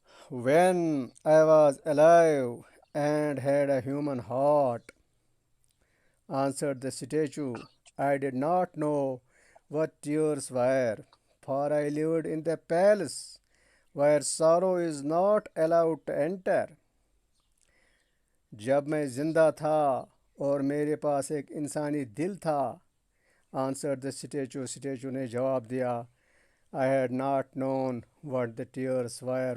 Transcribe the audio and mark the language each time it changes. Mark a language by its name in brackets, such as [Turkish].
[English] When I was alive and had a human heart, answered the statue, I did not know what tears were, for I lived in the palace where sorrow is not allowed to enter. [Urdu] جب میں زندہ تھا اور میرے پاس ایک انسانی دل تھا، [English] answered the statue [Urdu] نے جواب دیا. [English] I had not known what the tears were.